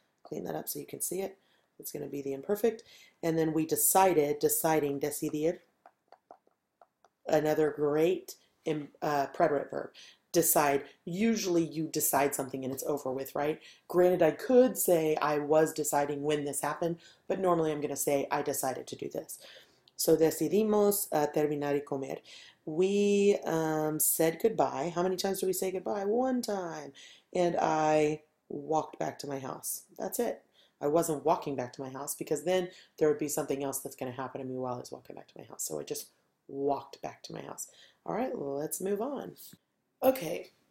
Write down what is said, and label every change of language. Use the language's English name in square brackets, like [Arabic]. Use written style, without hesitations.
[English] Clean that up so you can see it. It's going to be the imperfect. And then we decided, deciding, decidir, another great preterite verb. Decide. Usually you decide something and it's over with, right? Granted, I could say I was deciding when this happened, but normally I'm going to say I decided to do this. [Spanish] So decidimos terminar y comer. [English] We said goodbye. How many times do we say goodbye? 1 time. And I walked back to my house. That's it. I wasn't walking back to my house because then there would be something else that's going to happen to me while I was walking back to my house. So I just walked back to my house. All right, let's move on. Okay.